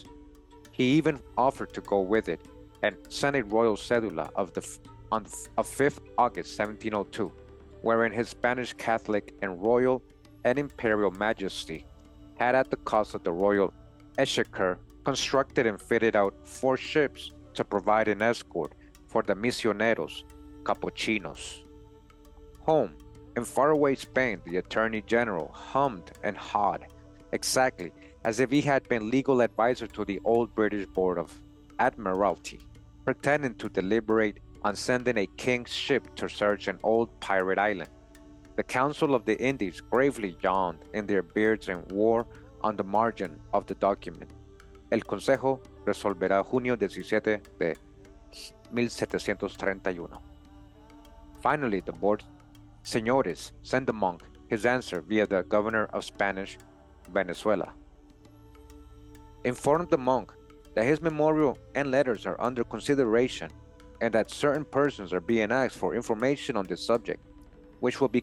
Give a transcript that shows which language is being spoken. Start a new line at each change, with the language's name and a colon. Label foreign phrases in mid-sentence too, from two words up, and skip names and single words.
English: He even offered to go with it and sent a royal cedula of 5th August 1702, wherein his Spanish Catholic and Royal and Imperial Majesty had at the cost of the Royal Exchequer constructed and fitted out 4 ships to provide an escort for the
Spanish: misioneros, capuchinos.
English: Home, in faraway Spain, the Attorney General hummed and hawed, exactly as if he had been legal advisor to the old British Board of Admiralty, pretending to deliberate on sending a king's ship to search an old pirate island. The Council of the Indies gravely yawned in their beards and wore on the margin of the document:
Spanish: El Consejo resolverá junio 17 de 1731.
English: Finally, the board, Señores, sent the monk his answer via the governor of Spanish Venezuela. Informed the monk that his memorial and letters are under consideration and that certain persons are being asked for information on this subject, which will be